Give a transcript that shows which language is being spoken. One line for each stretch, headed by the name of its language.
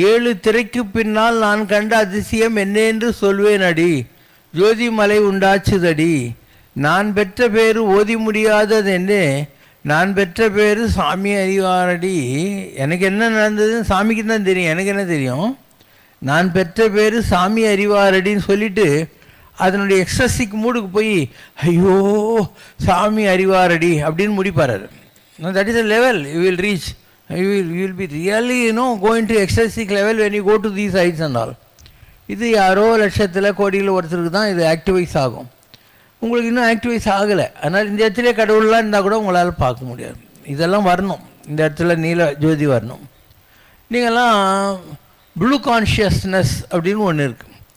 Tamil: 7 திரைக்கு பின்னால் நான் கண்ட அதிசயம் என்னென்று சொல்வேன் அடி, ஜோதி மலை உண்டாச்சுதடி, நான் பெற்ற பேரு ஓதி முடியாதது என்ன, நான் பெற்ற பேர் சாமி அறிவாரடி. எனக்கு என்ன நடந்ததுன்னு சாமிக்கு தான் தெரியும், எனக்கு என்ன தெரியும். நான் பெற்ற பேர் சாமி அறிவாரடின்னு சொல்லிவிட்டு அதனுடைய எக்ஸசிக் மூடுக்கு போய் ஐயோ சாமி அறிவாரடி அப்படின்னு முடிப்பார்.
English: That is a level you will reach. You will be really going to ecstatic level when you go to these heights and all.
Tamil: இது யாரோ லட்சத்தில் கோடியில் ஒருத்தருக்கு தான் இது ஆக்டிவைஸ் ஆகும். உங்களுக்கு இன்னும் ஆக்டிவைஸ் ஆகலை. அதனால் இந்த இடத்துல கடவுள்லாம் இருந்தால் கூட உங்களால் பார்க்க முடியாது. இதெல்லாம் வரணும். இந்த இடத்துல நீல ஜோதி வரணும். நீங்கள்லாம் ப்ளூ கான்ஷியஸ்னஸ் அப்படின்னு ஒன்று இருக்குது.